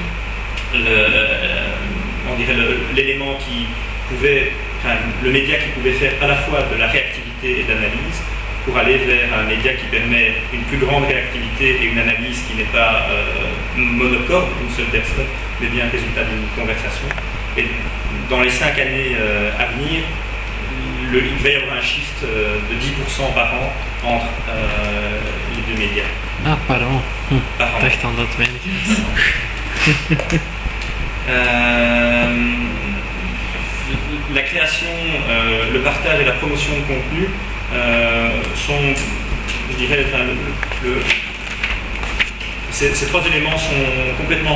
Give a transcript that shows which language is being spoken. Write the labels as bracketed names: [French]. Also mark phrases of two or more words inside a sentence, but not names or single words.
[French] l'élément qui pouvait, enfin, le média qui pouvait faire à la fois de la réactivité et de l'analyse, pour aller vers un média qui permet une plus grande réactivité et une analyse qui n'est pas monocorde d'une seule personne, mais bien résultat d'une conversation. Et dans les 5 années à venir, il va y avoir un shift de 10% par an entre les deux médias. Ah, par an. Par an. [Dutch] Dacht aan dat weinig is. [French] La création, le partage et la promotion de contenu sont, je dirais, enfin, ces 3 éléments sont complètement